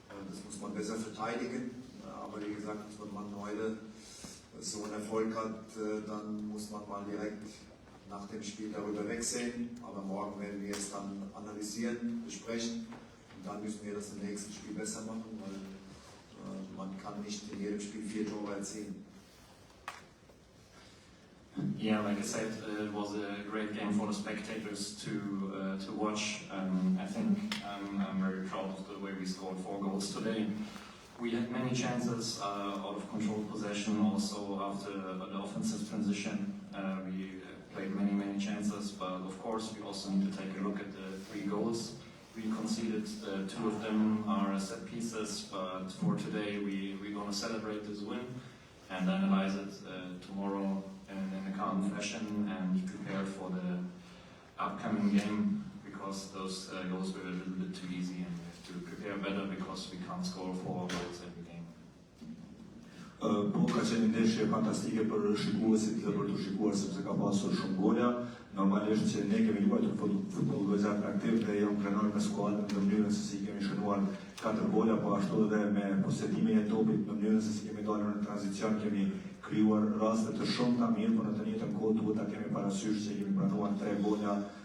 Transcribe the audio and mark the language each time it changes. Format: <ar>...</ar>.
<de>Das muss man besser verteidigen. Aber wie gesagt, wenn man heute so einen Erfolg hat, dann muss man mal direkt nach dem Spiel darüber wegsehen. Aber morgen werden wir es dann analysieren, besprechen und dann müssen wir das im nächsten Spiel besser machen, weil man kann nicht in jedem Spiel 4 Tore erzielen.</de> <en>Yeah, like I said, it was a great game for the spectators to watch. I think I'm very proud of the way we scored 4 goals today. We had many chances out of controlled possession. Also after the offensive transition, we played many chances. But of course, we also need to take a look at the 3 goals we conceded. 2 of them are set pieces. But for today, we're going to celebrate this win and analyze it tomorrow in a calm fashion and prepare for the upcoming game, because those goals were a little bit too easy and we have to prepare better because we can't score 4 goals every game.</en> <sq>Po ka qenë ndeshje fantastike për shikuesit dhe për të shikuar sepse ka pasur shumë gola. Normalisht që ne kemi luajtur futboll gojëzat aktiv dhe jam krenar me skuadrën në mënyrën se si kemi shënuar 4 gola, po ashtu edhe me posedimin e topit në mënyrën se si kemi dalur në tranzicion, kemi krijuar raste të shumta mirë, por në të njëjtën kohë duhet ta kemi parasysh se kemi pranuar 3 gola</sq>